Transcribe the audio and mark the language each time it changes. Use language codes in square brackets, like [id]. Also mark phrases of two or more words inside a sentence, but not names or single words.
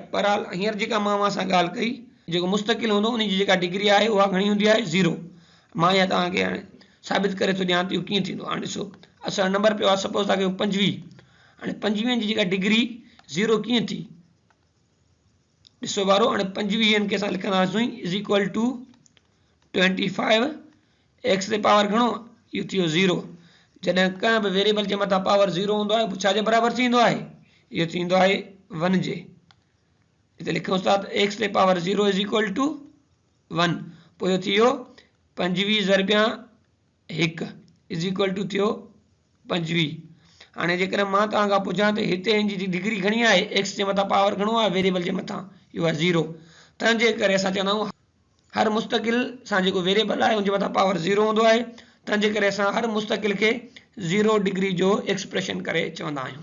[sd] पर हाल हींअर जेका मां सां ॻाल्हि कई जेको मुस्तक़िल हूंदो उन जी जेका डिग्री आहे उहा घणी हूंदी आहे 0। मां इहा तव्हांखे हाणे साबित करे थो ॾियां इहो कीअं थींदो। हाणे ॾिसो असां नंबर पियो आहे सपोज़ तव्हांखे 25 हाणे 25 जी जेका डिग्री 0 कीअं थी ॾिसो वारो हाणे 25 खे असां लिखंदासीं [en] is equal to [sd] 25 एक्स ते पावर घणो इहो थी वियो 0। जॾहिं कंहिं बि वेरिएबल जे मथां पावर 0 हूंदो आहे छा जे बराबरि थींदो आहे इहो थींदो आहे 1 जे। हिते लिखूं था त एक्स ते पावर 0 [en] is equal to [sd] 1 पोइ इहो थी वियो 25 ज़रबिया 1 [en] is equal to [sd] थियो 25। हाणे जेकॾहिं मां तव्हां खां पुछां त हिते हिन जी डिग्री घणी आहे एक्स जे मथां पावर घणो आहे वेरिएबल जे मथां इहो आहे 0। तंहिंजे करे असां चवंदा आहियूं हर मुस्तक़िल सां जेको वेरिएबल आहे उनजे मथां पावर 0 हूंदो आहे तंहिंजे करे असां हर मुस्तक़िल खे 0 डिग्री जो एक्सप्रेशन करे चवंदा आहियूं।